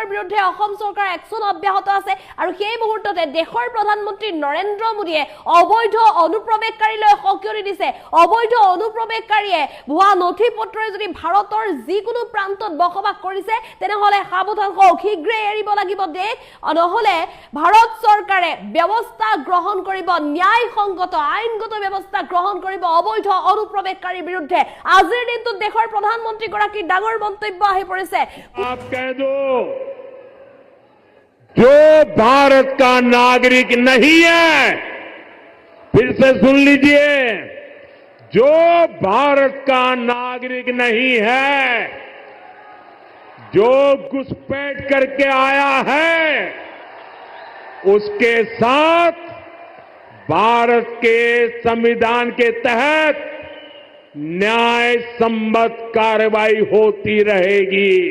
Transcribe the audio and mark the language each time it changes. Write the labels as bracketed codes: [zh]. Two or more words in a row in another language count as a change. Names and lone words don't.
[as] বিৰুদ্ধে অসম চৰকাৰ একচন অব্যাহত আছে আৰু সেই মুহূৰ্ততে দেশৰ প্ৰধানমন্ত্ৰী নৰেন্দ্ৰ মোদীয়ে অবৈধ অনুপ্ৰৱেশকাৰীলৈ সকিয়নি দিছে অবৈধ অনুপ্ৰৱেশকাৰীয়ে ভুৱা নথিপত্ৰ যদি ভাৰতৰ যিকোনো প্ৰান্তত বসবাস কৰিছে তেনেহলে সাৱধান হওক শীঘ্ৰে এৰিব লাগিব দেশ নহলে ভাৰত চৰকাৰে ব্যৱস্থা গ্ৰহণ কৰিব ন্যায়সংগত আইনগত ব্যৱস্থা গ্ৰহণ কৰিব অবৈধ অনুপ্ৰৱেশকাৰীৰ বিৰুদ্ধে আজিৰ দিনটোত দেশৰ প্ৰধানমন্ত্ৰী গৰাকী ডাঙৰ মন্তব্য আহি পৰিছে [hi] आप कह दो जो भारत का नागरिक नहीं है फिर से सुन लीजिए जो भारत का नागरिक नहीं है जो घुसपैठ करके आया है उसके साथ भारत के संविधान के तहत न्याय संबद्ध कार्रवाई होती रहेगी।